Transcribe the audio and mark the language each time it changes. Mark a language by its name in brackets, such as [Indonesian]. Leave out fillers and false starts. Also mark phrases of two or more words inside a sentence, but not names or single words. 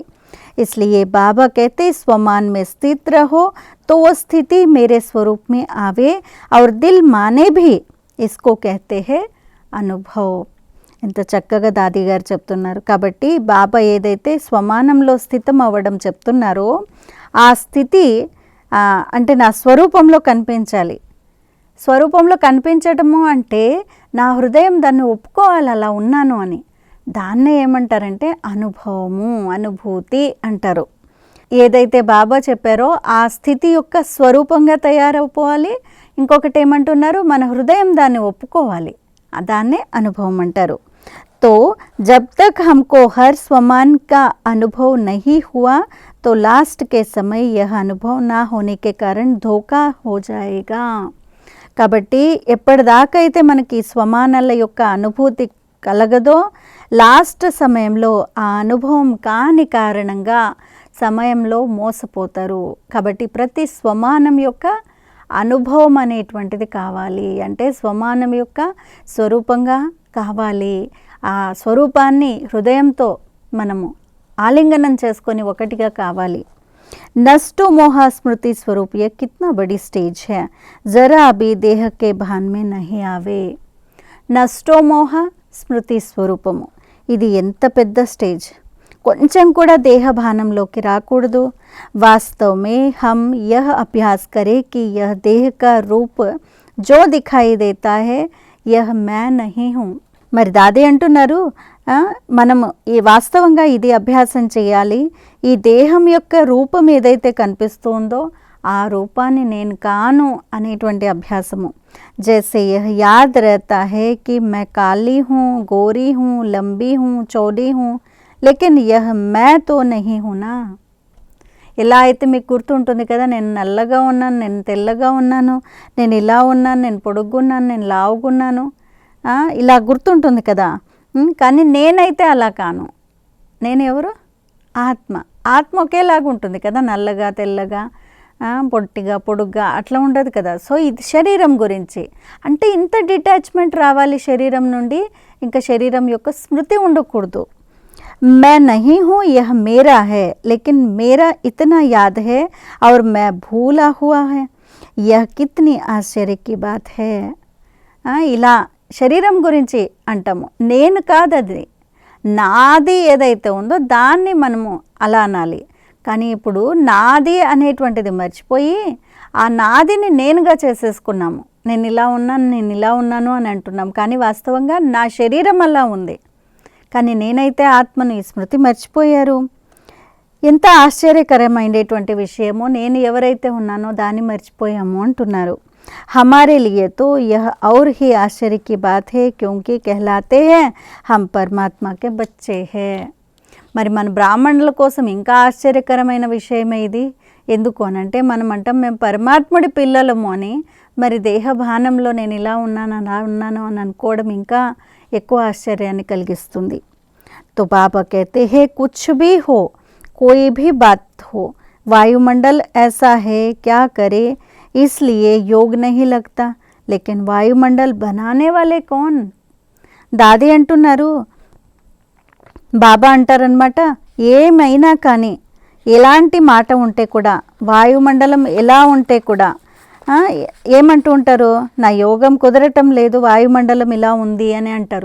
[Hindi] इसलिए बाबा कहते स्वमान में स्थित रहो तो वो स्थिति मेरे स्वरूप में आवे और दिल माने भी, इसको कहते हैं अनुभव. [Telugu] ఎంత చక్కగా దాది గారు చెప్తున్నారు. కాబట్టి బాబా ఏదైతే స్వమానంలో స్థితం అవ్వడం చెప్తున్నారో ఆ స్థితి అంటే నా స్వరూపంలో కనిపించాలి. స్వరూపంలో కనిపించడము అంటే నా హృదయం దాన్ని ఒప్పుకోవాలి అలా ఉన్నాను అని. దాన్నే ఏమంటారంటే అనుభవము, అనుభూతి అంటారు. ఏదైతే బాబా చెప్పారో ఆ స్థితి యొక్క స్వరూపంగా తయారైపోవాలి. ఇంకొకటి ఏమంటున్నారు, మన హృదయం దాన్ని ఒప్పుకోవాలి, దాన్నే అనుభవం అంటారు. [Hindi] तो जब तक हमको हर स्वमान का अनुभव नहीं हुआ तो लास्ट के समय यह अनुभव ना होने के कारण धोखा हो जाएगा. [Telugu] కాబట్టి ఎప్పటిదాకా అయితే మనకి స్వమానాల యొక్క అనుభూతి కలగదో లాస్ట్ సమయంలో ఆ అనుభవం కాని కారణంగా సమయంలో మోసపోతారు. కాబట్టి ప్రతి స్వమానం యొక్క అనుభవం అనేటువంటిది కావాలి. అంటే స్వమానం యొక్క స్వరూపంగా కావాలి. ఆ స్వరూపాన్ని హృదయంతో మనము ఆలింగనం చేసుకొని ఒకటిగా కావాలి. [Hindi] नष्टो मोह स्मृति स्वरूप ये कितना बड़ी स्टेज है, ज़रा अभी देह के भान में नहीं आवे. [Telugu] నష్టో మోహ స్మృతి స్వరూపము, ఇది ఎంత పెద్ద స్టేజ్. కొంచెం కూడా దేహ భానంలోకి రాకూడదు. [Hindi] वास्तव में हम यह अभ्यास करें कि यह देह का रूप जो दिखाई देता है यह मैं नहीं हूँ. [Telugu] మరి దాదే అంటున్నారు మనము ఈ వాస్తవంగా ఇది అభ్యాసం చేయాలి. ఈ దేహం యొక్క రూపం ఏదైతే కనిపిస్తుందో ఆ రూపాన్ని నేను కాను అనేటువంటి అభ్యాసము. [Hindi] जैसे यह याद रहता है कि मैं काली हूँ, गोरी हूँ, लंबी हूँ, चौड़ी हूँ, लेकिन यह मैं तो नहीं हूँ ना. [Telugu] ఇలా అయితే మీకు గుర్తుంటుంది కదా, నేను నల్లగా ఉన్నాను, నేను తెల్లగా ఉన్నాను, నేను ఇలా ఉన్నాను, నేను పొడుగున్నాను, నేను లావుగున్నాను, ఇలా గుర్తుంటుంది కదా. కానీ నేనైతే అలా కాను. నేను ఎవరు? ఆత్మ. ఆత్మ ఒకేలాగా ఉంటుంది కదా, నల్లగా తెల్లగా పొట్టిగా పొడుగ్గా అట్లా ఉండదు కదా. సో ఇది శరీరం గురించి. అంటే ఇంత డిటాచ్మెంట్ రావాలి శరీరం నుండి. ఇంకా శరీరం యొక్క స్మృతి ఉండకూడదు. [Hindi] मैं नहीं हूँ, यह मेरा है, लेकिन मेरा इतना याद है और मैं भूला हुआ है. यह कितनी आश्चर्य की बात है. [Telugu] ఇలా శరీరం గురించి అంటాము. నేను కాదు, అది నాది ఏదైతే ఉందో దాన్ని మనము అలా అనాలి. కానీ ఇప్పుడు నాది అనేటువంటిది మర్చిపోయి ఆ నాదిని నేనుగా చేసేసుకున్నాము. నేను ఇలా ఉన్నాను, నేను ఇలా ఉన్నాను అని అంటున్నాం. కానీ వాస్తవంగా నా శరీరం అలా ఉంది, కానీ నేనైతే ఆత్మను ఈ స్మృతి మర్చిపోయారు. ఎంత ఆశ్చర్యకరమైనటువంటి విషయమో, నేను ఎవరైతే ఉన్నానో దాన్ని మర్చిపోయాము అంటున్నారు. [Hindi] हमारे लिए तो यह और ही आश्चर्य की बात है, क्योंकि कहलाते हैं हम परमात्मा के बच्चे हैं. [Telugu] మరి మన బ్రాహ్మణుల కోసం ఇంకా ఆశ్చర్యకరమైన విషయమే ఇది. ఎందుకు అనంటే మనం అంటాం మేము పరమాత్ముడి పిల్లలము అని. మరి దేహభానంలో నేను ఇలా ఉన్నాను అలా ఉన్నాను అని అనుకోవడం ఇంకా ఎక్కువ ఆశ్చర్యాన్ని కలిగిస్తుంది. [Hindi] तो बाबा कहते हैं कुछ भी हो, कोई भी बात हो, वायुमंडल ऐसा है, क्या करे, इसलिए योग नहीं लगता. लेकिन वायुमंडल बनाने वाले कौन? [Telugu] దాది అంటున్నారు, బాబా అంటారనమాట, ఏమైనా కానీ ఎలాంటి మాట ఉంటే కూడా, వాయుమండలం ఎలా ఉంటే కూడా ఏమంటూ ఉంటారు, నా యోగం కుదరటం లేదు, వాయుమండలం ఇలా ఉంది అని అంటారు.